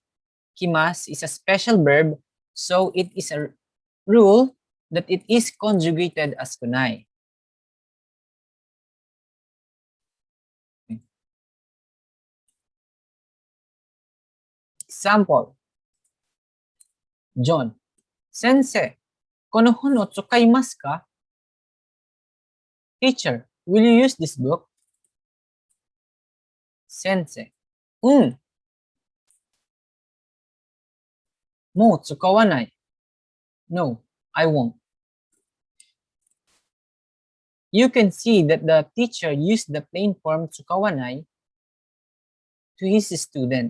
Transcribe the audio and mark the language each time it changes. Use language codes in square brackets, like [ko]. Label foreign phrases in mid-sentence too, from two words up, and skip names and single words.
[en] Kimasu is a special verb, so it is a rule that it is conjugated as kunai. [ja] Example, John, Sensei, この本を使いますか? [en] Teacher, will you use this book? [ja] 先生、もう使わない. [en] No, I won't. You can see that the teacher used the plain form tsukawanai to his student.